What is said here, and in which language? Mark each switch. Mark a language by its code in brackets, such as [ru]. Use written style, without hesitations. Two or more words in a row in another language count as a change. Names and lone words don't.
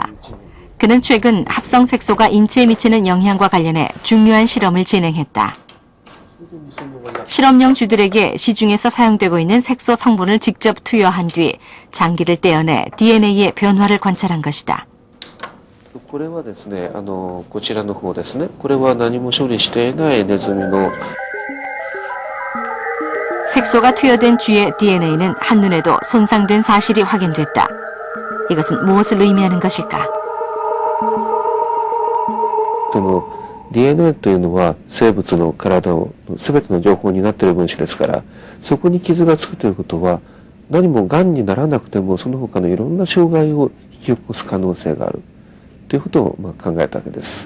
[ko] 그는 최근 합성 색소가 인체에 미치는 영향과 관련해 중요한 실험을 진행했다. 실험용 쥐들에게 시중에서 사용되고 있는 색소 성분을 직접 투여한 뒤 장기를 떼어내 DNA의 변화를 관찰한 것이다. [ja] これはですね、こちらの方ですね。これは何も処理していないネズミの [ko] 색소가 투여된 쥐의 DNA는 한눈에도 손상된 사실이 확인됐다. 이것은 무엇을 의미하는 것일까? [ja] その DNA というのは生物の体の全ての情報になっている分子ですから、そこに傷がつくということは、何も癌にならなくてもその他のいろんな障害を引き起こす可能性があるということを考えたわけです。